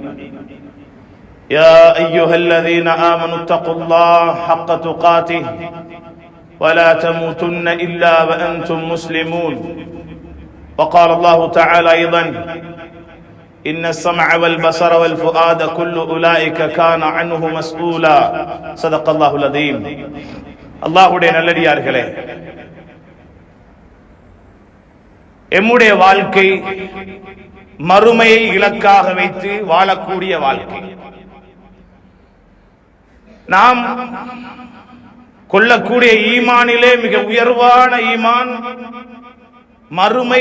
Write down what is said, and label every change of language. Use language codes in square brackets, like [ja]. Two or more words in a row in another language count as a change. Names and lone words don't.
[ar] يا أيها الذين آمنوا اتقوا الله حق تقاته ولا تموتن إلا وأنتم مسلمون. وقال الله تعالى أيضا: إن السمع والبصر والفؤاد كل أولئك كان عنه مسؤولا. صدق الله العظيم. [ta] அல்லாஹ்வுடைய நல்லடியார்களே, எம்முடைய வாழ்க்கை மறுமையை இலக்காக வைத்து வாழக்கூடிய வாழ்க்கை. நாம் கொள்ளக்கூடிய ஈமானிலே மிக உயர்வான ஈமான் மறுமை.